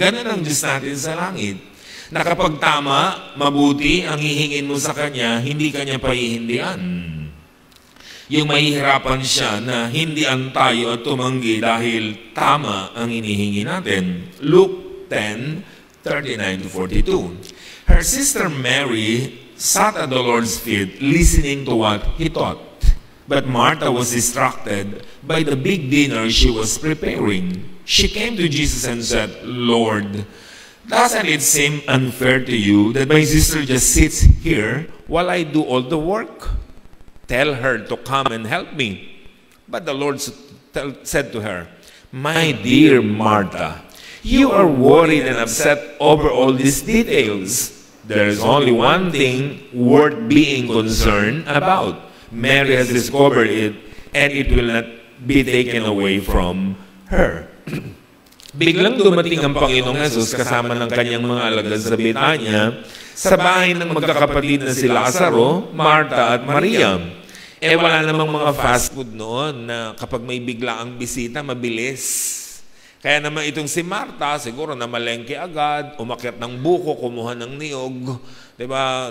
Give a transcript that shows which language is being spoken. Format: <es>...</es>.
<tl>Ganun ang Diyos natin sa langit. Na kapag tama, mabuti, ang hihingin mo sa Kanya, hindi Kanya pahihindian. Yung mahihirapan siya na hindian tayo at tumanggi dahil tama ang inihingi natin.</tl> <en>Luke 10:39-42. Her sister Mary sat at the Lord's feet, listening to what He taught. But Martha was distracted by the big dinner she was preparing. She came to Jesus and said, Lord, doesn't it seem unfair to you that my sister just sits here while I do all the work? Tell her to come and help me. But the Lord said to her, my dear Martha, you are worried and upset over all these details. There is only one thing worth being concerned about. Mary has discovered it, and it will not be taken away from her.</en> <tl>Biglang dumating ang Panginoong Jesus kasama ng kanyang mga alagad sa Betanya, sa bahay ng magkakapatid na si Lazaro, Marta at Maria. Wala namang mga fast food noon na kapag may biglaang bisita, mabilis. Kaya naman itong si Marta, siguro namalengke agad, umakyat ng buko, kumuha ng niyog, diba?</tl>